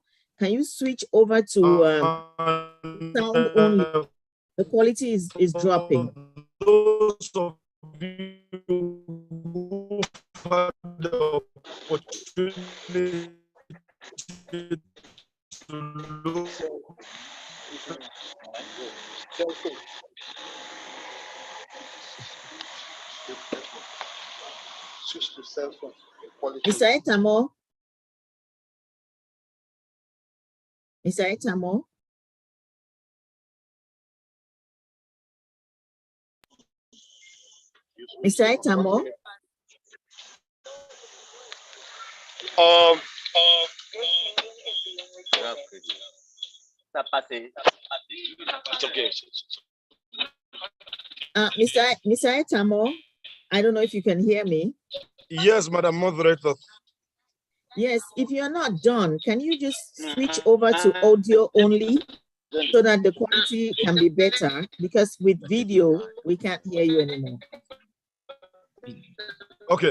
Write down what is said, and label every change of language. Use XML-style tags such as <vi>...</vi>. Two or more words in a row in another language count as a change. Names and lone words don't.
<en>Can you switch over to sound only? The quality is dropping. Those of you who had the opportunity to look Mr. Etamo? Mr. Etamo? Mr. Etamo? Mr. Etamo, I don't know if you can hear me. Yes, Madam Moderator. Yes, if you're not done, can you just switch over to audio only? so that the quality can be better, because with video, we can't hear you anymore. Okay.</en>